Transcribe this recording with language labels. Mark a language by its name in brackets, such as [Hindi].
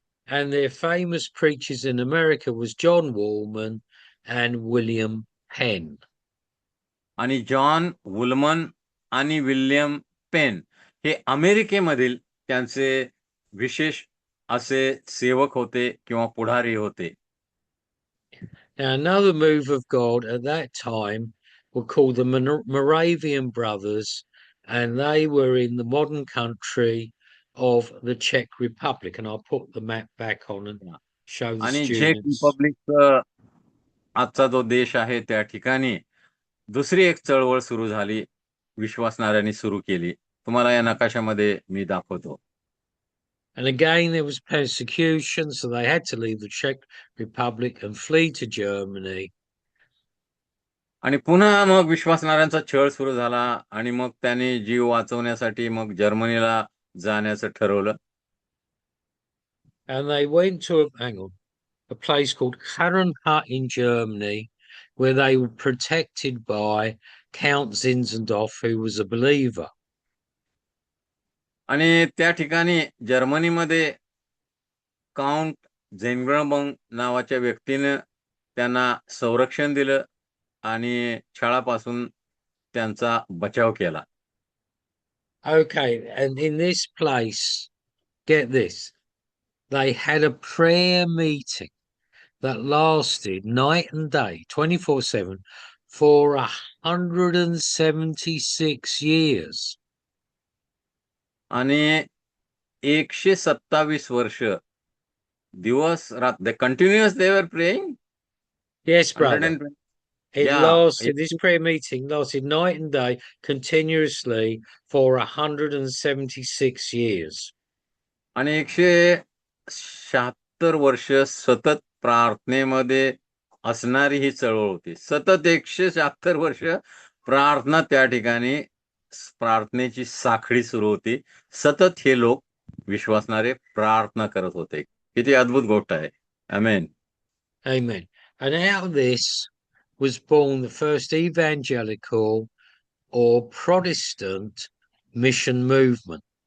[English] And their famous preachers in America was John Woolman and William Penn. [Marathi] आणि John वुलमन आणि William pen हे अमेरिकेमधील त्यांचे विशेष असे सेवक होते किंवा पुढारी होते. [English] Now, another move of God at that time were called the Moravian Brothers, and they were in the modern country of the Czech Republic. And I'll put the map back on and show the [Marathi] आणि झेक [English] students. [Marathi] Republic आजचा जो देश आहे त्या ठिकाणी दुसरी एक चळवळ सुरू झाली, विश्वासणाऱ्यांनी सुरू केली. तुम्हाला या नकाशामध्ये मी दाखवतो. [English] And again, there was persecution, so they had to leave the Czech Republic and flee to Germany. [Marathi] आणि पुन्हा मग विश्वासणाऱ्यांचा छळ सुरू झाला आणि मग त्यांनी जीव वाचवण्यासाठी मग जर्मनीला जाण्याचं ठरवलं. [English] And they went to a place called Herrenhut in Germany, where they were protected by Count Zinzendorf, who was a believer. [Marathi] आणि त्या ठिकाणी जर्मनीमध्ये काउंट झेंगबंग नावाच्या व्यक्तीनं त्यांना संरक्षण दिलं आणि छळापासून त्यांचा बचाव केला. [English] Okay, and in this place, get this, they had a prayer meeting that lasted night and day, 24/7, for 176 years. [Marathi] आणि 127 वर्ष दिवस रात [English] They continuous they were praying. Yes, brother. It Yeah, lasted, this prayer meeting lasted night and day continuously for 176 years. [Marathi] आणि 176 वर्ष सतत प्रार्थनेमध्ये असणारी ही चळवळ होती. सतत 176 वर्ष प्रार्थना त्या ठिकाणी प्रार्थनेची साखळी सुरू होती. सतत हे लोक विश्वासणारे प्रार्थना करत होते. किती अद्भुत गोष्ट आहे. आमेन. [English] Amen. And out of this was born the first evangelical or Protestant mission movement.